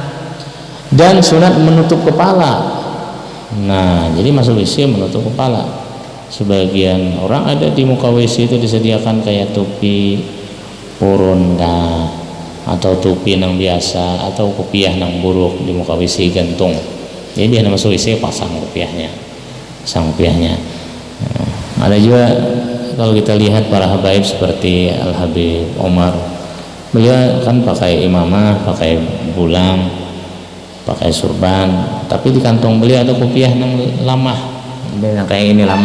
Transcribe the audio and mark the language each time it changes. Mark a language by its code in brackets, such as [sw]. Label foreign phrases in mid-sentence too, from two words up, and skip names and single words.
[id] Dan sunat menutup kepala. Nah, jadi masuk WC menutup kepala. Sebagian orang ada di muka WC itu disediakan kayak topi purun kah, atau topi nang biasa, atau kopiah nang buruk di muka WC gantung. Jadi dia masuk WC pasang kopiahnya. Ada juga kalau kita lihat para habaib seperti Al Habib Omar, beliau kan pakai imamah, pakai bulang, pakai surban, tapi di kantong beliau ada kopiah [bjn] nang lamah, [id] yang kayak ini lamah.